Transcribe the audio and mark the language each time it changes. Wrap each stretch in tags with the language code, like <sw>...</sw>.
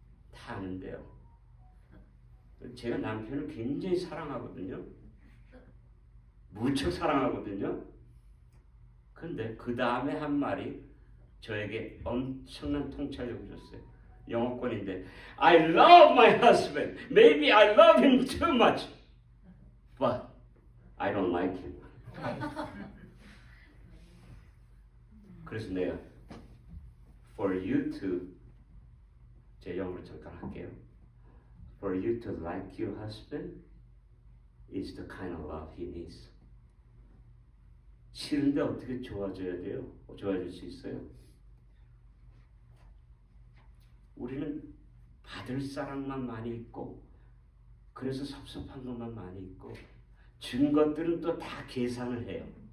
<ko>다 아는데요. 제가 남편을 굉장히 사랑하거든요. 무척 사랑하거든요. 근데 그 다음에 한 말이 저에게 엄청난 통찰력을 줬어요.</ko> <en>영어권인데 I love my husband. Maybe I love him too much. But I don't like him.</en> <ko>그래서 내가 For you to 제 영어로 잠깐 할게요.</ko> <en>For you to like your husband is the kind of love he needs.</en> <ko>싫은데 어떻게 좋아져야 돼요? 좋아질 수 있어요? 우리는 받을 사랑만 많이 있고 그래서 섭섭한 것만 많이 있고 준 것들은 또 다 계산을 해요.</ko>